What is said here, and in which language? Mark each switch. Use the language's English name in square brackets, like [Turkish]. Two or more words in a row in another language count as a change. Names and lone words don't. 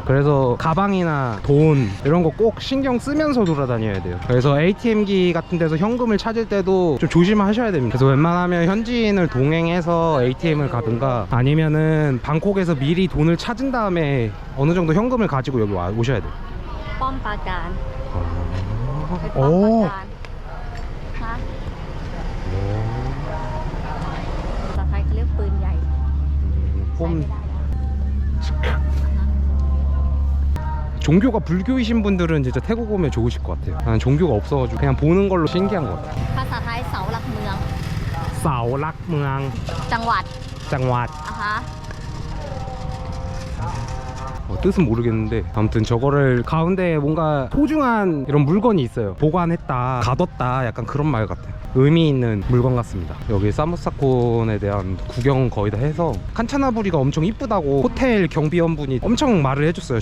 [Korean] 그래서 가방이나 돈 이런 거 꼭 신경 쓰면서 돌아다녀야 돼요. 그래서 ATM기 같은 데서 현금을 찾을 때도 좀 조심하셔야 됩니다. 그래서 웬만하면 현지인을 동행해서 ATM을 가든가 아니면은 방콕에서 미리 돈을 찾은 다음에 어느 정도 현금을 가지고 여기 오셔야 돼요. [Thai] ป้อมปราการ 오. ป้อมปราการฮะภาษาไทยเขาเรียกปืนใหญ่ [Korean] 폼. 종교가 불교이신 분들은 진짜 태국 오면 좋으실 것 같아요. 나는 종교가 없어가지고 그냥 보는 걸로 신기한 것 같아요. [Thai] ภาษาไทยเสาหลักเมือง เสาหลักเมือง จังหวัด 장왓. อ่ะฮะ [Korean] 뜻은 모르겠는데 아무튼 저거를 가운데 뭔가 소중한 이런 물건이 있어요. 보관했다, 가뒀다, 약간 그런 말 같아요. 의미 있는 물건 같습니다. 여기 사무사콘에 대한 구경 거의 다 해서 칸차나부리가 엄청 이쁘다고 호텔 경비원분이 엄청 말을 해줬어요.